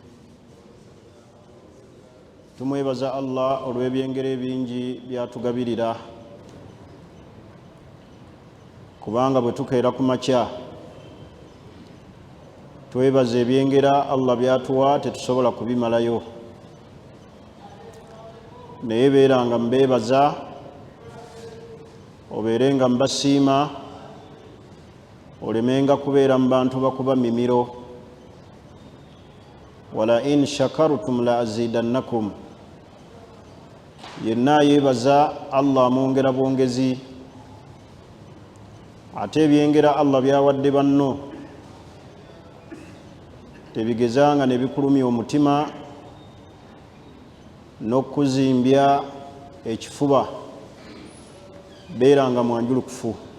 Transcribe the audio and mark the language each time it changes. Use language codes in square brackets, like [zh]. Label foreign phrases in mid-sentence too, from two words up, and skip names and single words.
[lg] Tumwebaza Allah olw'ebyengero ebingi byatugabirira kubanga bwe tukeera ku makya twebaza ebyengera Allah byatuwa tetusobola kubimalayo, naye beera nga mbebaza obeere nga mbasiima olemenga kubeera mu bantu bakuba mimiro. [ar] ولئن شكرتم لأزيدنكم, [lg] yenna yebaza Allah amwongera bwongezi. ate ebyengera Allah byawadde banno tebigezanga ne bikulumya omutima n'okuzimbya ekifuba, beeranga mwanjulukufu.